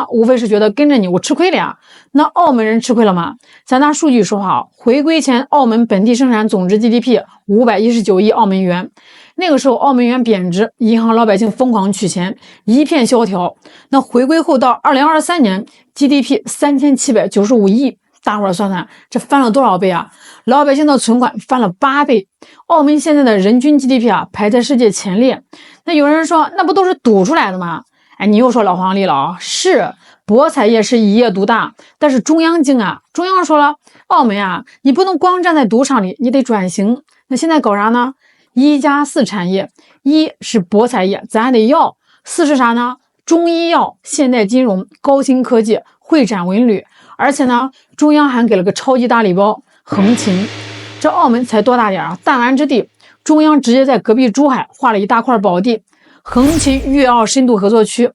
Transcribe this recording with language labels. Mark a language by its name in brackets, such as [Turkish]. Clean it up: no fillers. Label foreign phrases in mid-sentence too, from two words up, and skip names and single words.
[Chinese] 無非是覺得跟着你我吃虧了呀。那澳門人吃虧了嗎？咱拿數據說話，回歸前澳門本地生產總值 GDP 519億澳門元。那個時候澳門元貶值，銀行老百姓瘋狂取錢，一片蕭條。那回歸後到2023年 GDP 3795 億，大伙兒算算，這翻了多少倍啊？老百姓的存款翻了8倍。澳門現在的人均 GDP 啊，排在世界前列。那有人說，那不都是賭出來的嗎？哎，你又說老黃歷了啊！是，博彩業是一業獨大，但是中央精啊，中央說了，澳門啊，你不能光站在賭場裡，你得轉型。那現在搞啥呢？1+4產業，一是博彩業，咱還得要；4是啥呢？中醫藥、現代金融、高新科技、會展文旅。而且呢，中央還給了個超級大禮包，橫琴。這澳門才多大點啊，彈丸之地。中央直接在隔壁珠海劃了一大塊寶地，橫琴粵澳深度合作區。